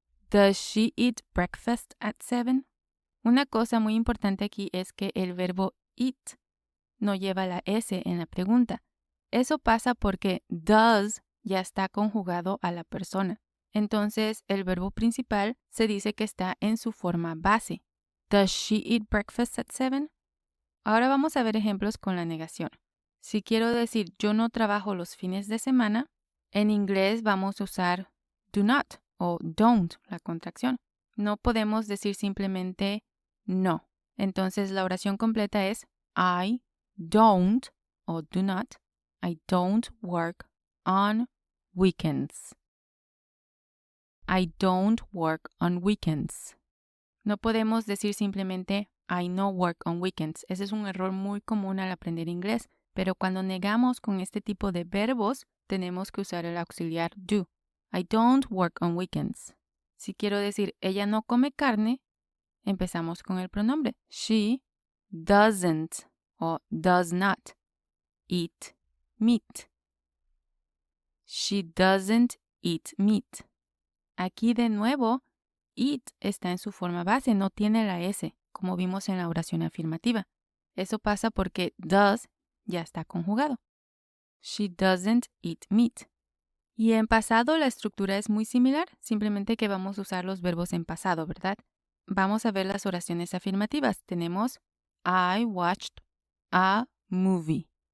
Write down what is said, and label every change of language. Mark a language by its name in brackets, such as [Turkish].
[English] Does she eat breakfast at 7? [Spanish] Una cosa muy importante aquí es que el verbo eat no lleva la S en la pregunta. Eso pasa porque does ya está conjugado a la persona. Entonces, el verbo principal se dice que está en su forma base. [English] Does she eat breakfast at 7? [Spanish] Ahora vamos a ver ejemplos con la negación. Si quiero decir yo no trabajo los fines de semana, en inglés vamos a usar do not o don't, la contracción. No podemos decir simplemente no. Entonces la oración completa es I don't o do not. [English] I don't work on weekends. I don't work on weekends. [Spanish] No podemos decir simplemente [English] I no work on weekends. [Spanish] Ese es un error muy común al aprender inglés, pero cuando negamos con este tipo de verbos, tenemos que usar el auxiliar do. [English] I don't work on weekends. [Spanish] Si quiero decir ella no come carne, empezamos con el pronombre. [English] She doesn't o does not eat meat. She doesn't eat meat. [Spanish] Aquí de nuevo, eat está en su forma base, no tiene la S, como vimos en la oración afirmativa. Eso pasa porque does ya está conjugado. [English] She doesn't eat meat. [Spanish] Y en pasado la estructura es muy similar, simplemente que vamos a usar los verbos en pasado, ¿verdad? Vamos a ver las oraciones afirmativas. Tenemos [English] I watched a movie.